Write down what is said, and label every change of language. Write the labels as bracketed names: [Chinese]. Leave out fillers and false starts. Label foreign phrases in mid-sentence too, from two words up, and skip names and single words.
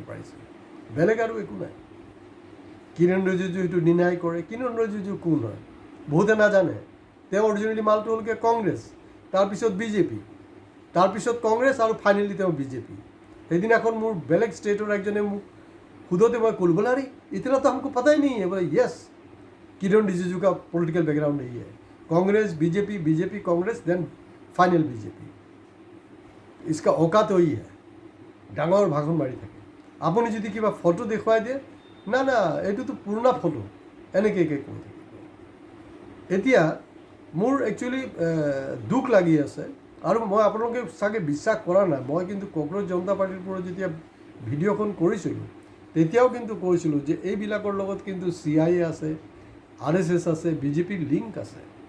[Assamese] পাৰিছে বেলেগ আৰু একো নাই কিৰণ ৰিজিজু সেইটো ডিনাই কৰে কিৰণ ৰিজিজু কোন হয় বহুতে নাজানে তেওঁ অৰিজিনেলি মালটো হ'লগৈ কংগ্ৰেছ তাৰপিছত বিজেপি তাৰপিছত কংগ্ৰেছ আৰু ফাইনেলি তেওঁ বিজেপি সেইদিনাখন মোৰ বেলেগ ষ্টেটৰ একজনে মোক সোধোতে মই ক'লো বোলে আৰে [Hindi] इतना तो हमको पता ही नहीं है बोले यस किरण रिजिजू का [English] political background [Hindi] नहीं है कांग्रेस बीजेपी कांग्रेस [English] then final [Hindi] बीजेपी इसका औकात वही है [Assamese] ডাঙৰ ভাষণ মাৰি থাকে আপুনি যদি কিবা ফটো দেখুৱাই দিয়ে না না এইটোতো পুৰণা ফটো এনেকৈ কৈ থাকে এতিয়া মোৰ একচুৱেলি দুখ লাগি আছে আৰু মই আপোনালোকে চাগে বিশ্বাস কৰা নাই মই কিন্তু কংগ্ৰেছ জনতা পাৰ্টিৰ পৰা যেতিয়া ভিডিঅ'খন কৰিছিলোঁ তেতিয়াও কিন্তু কৈছিলোঁ যে এইবিলাকৰ লগত কিন্তু CIA আছে RSS আছে বিজেপিৰ লিংক আছে